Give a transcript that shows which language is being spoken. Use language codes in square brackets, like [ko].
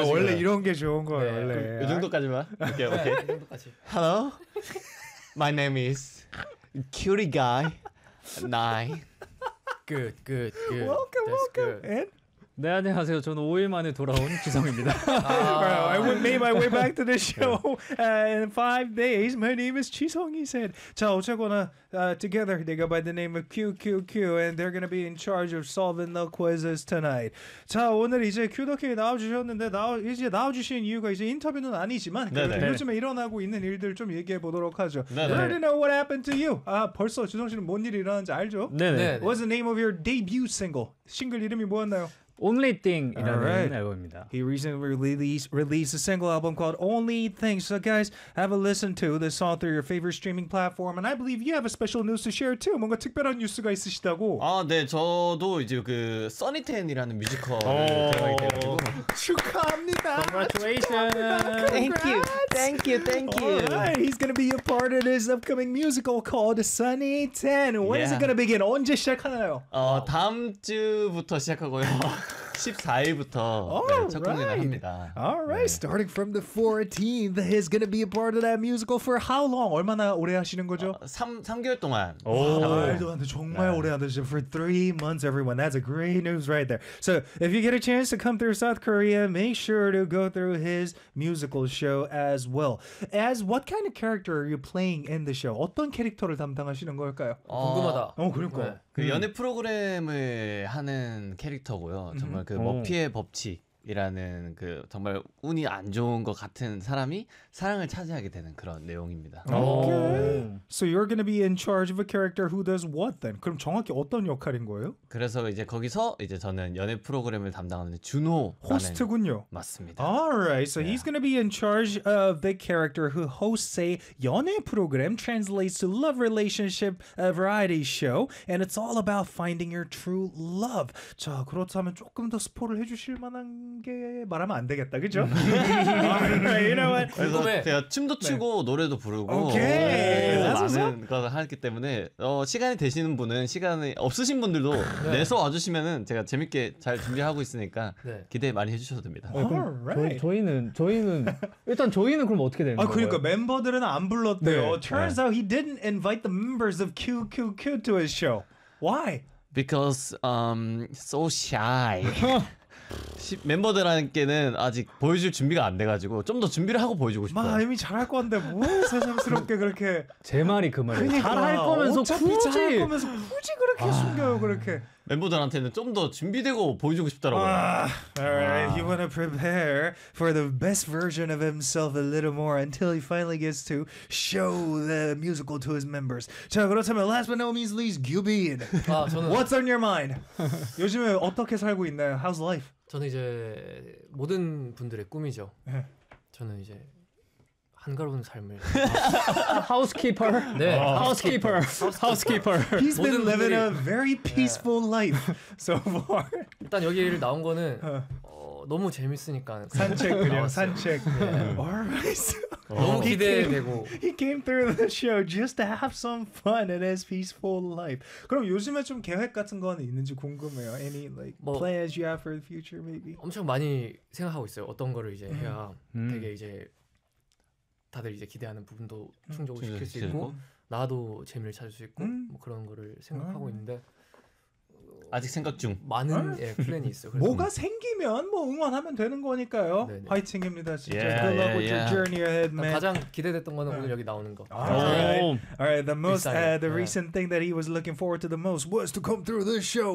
[ko] 원래 이런 게 좋은 거야. 네, 원래 이 정도까지만. 오케이 오케이. 이 정도까지. [en] Hello, my name is. Cutie guy, nine. Good, good, good. Welcome, That's welcome. Good. And? [ko] 네, 안녕하세요. 저는 5일 만에 돌아온 지성입니다. [en] I made my way back to the show in 5 days. My name is 지성, he said. [ko] 자, 어쨌거나, [en] together, they go by the name of QQQ, and they're going to be in charge of solving the quizzes tonight. [ko] 자, 오늘 이제 QQQ 나와주셨는데, 이제 나와주신 이유가 이제 인터뷰는 아니지만, 네네. 요즘에 일어나고 있는 일들 좀 얘기해 보도록 하죠. [en] We already know what happened to you. [ko] 아, 벌써 지성 씨는 뭔 일이 일어났는지 알죠? 네네. [en] What's the name of your debut single? [ko] 싱글 이름이 뭐였나요? Only Thing이라는 앨범입니다. [en] He recently released a single album called Only Thing. So guys, have a listen to this song through your favorite streaming platform. And I believe you have a special news to share too. [ko] 뭔가 특별한 뉴스가 있으시다고. 아, 네. 저도 이제 그 Sunny Ten이라는 뮤지컬을 들어가게 돼가지고. 축하합니다. [en] Congratulations. Thank you. All right. He's going to be a part of this upcoming musical called Sunny Ten. When is it going to begin? [ko] 언제 시작하나요? 다음 주부터 시작하고요. 14일부터 첫 공연을 합니다. [en] All right, 네. Starting from the 14th, he's gonna be a part of that musical for how long? [ko] 얼마나 오래 하시는 거죠? 3개월 동안. 오, 말도 안 돼. 정말 오래 하시죠. [en] For 3 months, everyone. That's a great news right there. So, if you get a chance to come through South Korea, make sure to go through his musical show as well. As what kind of character are you playing in the show? [ko] 어떤 캐릭터를 담당하시는 걸까요? 궁금하다. 그러니까. 네. 그 연애 프로그램을 하는 캐릭터고요. 정말 그 머피의 법칙이라는 그 정말 운이 안 좋은 것 같은 사람이 사랑을 차지하게 되는 그런 내용입니다. [en] Okay. So you're gonna be in charge of a character who does what then? [ko] 그럼 정확히 어떤 역할인 거예요? 그래서 이제 거기서 이제 저는 연애 프로그램을 담당하는 준호 호스트군요. 맞습니다. [en] Alright, so he's gonna be in charge of the character who hosts a 연애 프로그램 translates to love relationship variety show and it's all about finding your true love. [ko] 자, 그렇다면 조금 더 스포를 해주실 만한 게 말하면 안 되겠다, 그죠? [en] You know what? [ko] 제가 춤도 추고 노래도 부르고 많은 것을 하기 때문에 시간이 되시는 분은 시간이 없으신 분들도 내서 와주시면은 제가 재밌게 잘 준비하고 있으니까 기대 많이 해주셔도 됩니다. [en] Alright. [ko] 저희는 일단 저희는 그럼 어떻게 되는 거예요? 그러니까 멤버들은 안 불렀대요. [en] Turns out he didn't invite the members of QQQ to his show. Why? Because so shy. [ko] 멤버들한테는 아직 보여줄 준비가 안 돼가지고 좀 더 준비를 하고 보여주고 싶어요. 마, 이미 잘할 건데 뭐 새삼스럽게 그렇게 제 말이 그 말이에요. 그러니까, 잘할 거면서 굳이 잘할 거면서 굳이 그렇게 숨겨요. 그렇게 멤버들한테는 좀 더 준비되고 보여주고 싶더라고요. [en] Alright, you wanna prepare for the best version of himself a little more until he finally gets to show the musical to his members. [ko] 자, 그렇다면 [en] last but not least, [ko] Gubin. 아, 저는 [en] What's on your mind? [ko] 요즘에 어떻게 살고 있나요? [en] How's life? [ko] 저는 이제 모든 분들의 꿈이죠. 저는 이제 한가로운 삶을 하우스키퍼. 네. 하우스키퍼. 하우스키퍼. [en] He's been living a very peaceful life so far. [ko] 일단 여기를 나온 거는 너무 재밌으니까 산책 그냥 산책. [en] Alright. [ko] 너무 기대되고. [en] He came through the show just to have some fun in his peaceful life. [ko] 그럼 요즘에 좀 계획 같은 건 있는지 궁금해요. [en] Any like plans you have for the future maybe? [ko] 엄청 많이 생각하고 있어요. 어떤 거를 이제 해야 되게 이제 다들 이제 기대하는 부분도 충족을 시킬 수 있고 나도 재미를 찾을 수 있고 뭐 그런 거를 생각하고 있는데 아직 생각 중. 많은 예, 플랜이 있어. 뭐가 생기면 뭐 응원하면 되는 거니까요. 네네. 화이팅입니다. 진짜. [en] Journey ahead, man. [ko] 가장 기대됐던 거는 오늘 여기 나오는 거. [en] All right. The most the recent thing that he was looking forward to the most was to come through this show.